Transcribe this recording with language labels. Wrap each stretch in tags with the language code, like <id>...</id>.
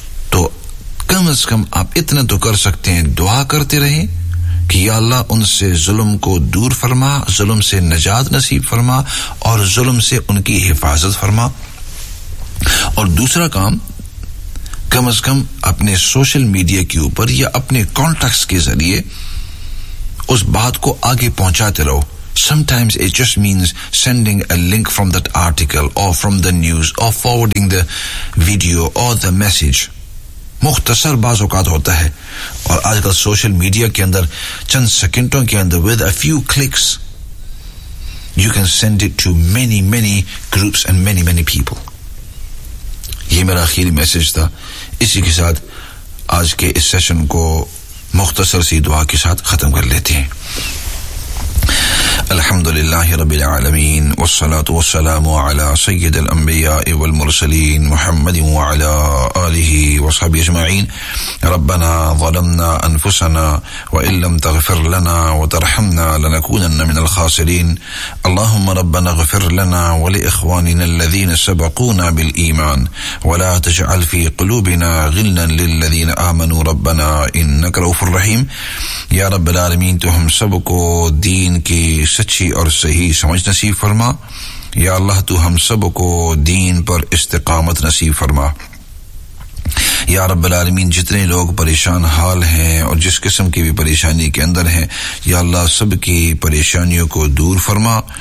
<ur>تو کم از کم آپ اتنا تو کر سکتے ہیں, دعا کرتے رہیں کہ یا اللہ ان سے ظلم کو دور فرما, ظلم سے نجات نصیب فرما, اور ظلم سے ان کی حفاظت فرما. اور دوسرا کام, کم از کم اپنے سوشل میڈیا کے اوپر یا اپنے کانٹیکٹس کے ذریعے اس بات کو آگے پہنچاتے رہو</ur> <en>Sometimes it just means sending a link from that article or from the news or forwarding the video or the message.</en> <ur>مختصر بعض اوقات ہوتا ہے اور آج کل سوشل میڈیا کے اندر</ur> <en>چند سیکنڈوں کے اندر with a few clicks you can send it to many many groups and many many people.</en> <ur>یہ میرا آخری میسج تھا. اسی کے ساتھ آج کے اس سیشن کو مختصر سی دعا کے ساتھ ختم کر لیتے ہیں.</ur> <ar>الحمد لله رب العالمين والصلاة والسلام على سيد الأنبياء والمرسلين محمد وعلى آله وصحبه أجمعين. ربنا ظلمنا أنفسنا وإن لم تغفر لنا وترحمنا لنكونن من الخاسرين. اللهم ربنا اغفر لنا ولإخواننا الذين سبقونا بالإيمان ولا تجعل في قلوبنا غلا للذين آمنوا ربنا إنك رؤوف رحيم. يا رب العالمين</ar> <ur>تو ہم سب کو دین کی سچی اور صحیح سمجھ نصیب فرما. یا اللہ تو ہم سب کو دین پر استقامت نصیب فرما. یا رب العالمین جتنے لوگ پریشان حال ہیں اور جس قسم کی بھی پریشانی کے اندر ہیں یا اللہ سب کی پریشانیوں کو دور فرما.</ur>